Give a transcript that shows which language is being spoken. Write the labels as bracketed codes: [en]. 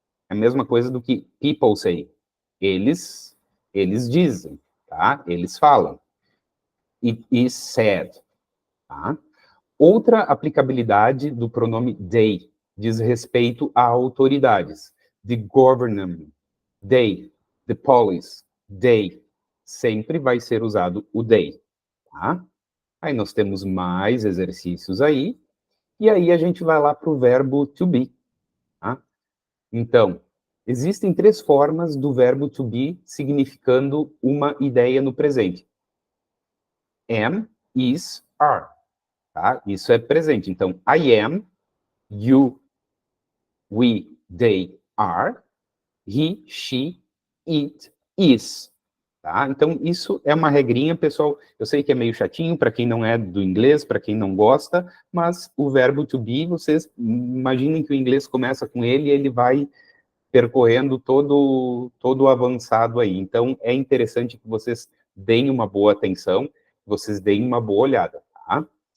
[pt] É a mesma coisa do que [en] people say. [pt] Eles dizem, tá? Eles falam. [en] It is said, [pt] tá? Outra aplicabilidade do pronome they diz respeito a autoridades. [en] The government, they, the police, they. [pt] Sempre vai ser usado o they, tá? Aí nós temos mais exercícios aí, e aí a gente vai lá para o verbo to be, tá? Então, existem 3 formas do verbo to be significando uma ideia no presente. Am, is, are. Tá? Isso é presente. [en] Então, I am, you, we, they are, he, she, it, is. Tá? [pt] Então, isso é uma regrinha, pessoal. Eu sei que é meio chatinho para quem não é do inglês, para quem não gosta, mas o verbo to be, vocês imaginem que o inglês começa com ele e ele vai percorrendo todo avançado aí. Então, é interessante que vocês deem uma boa atenção, vocês deem uma boa olhada, tá?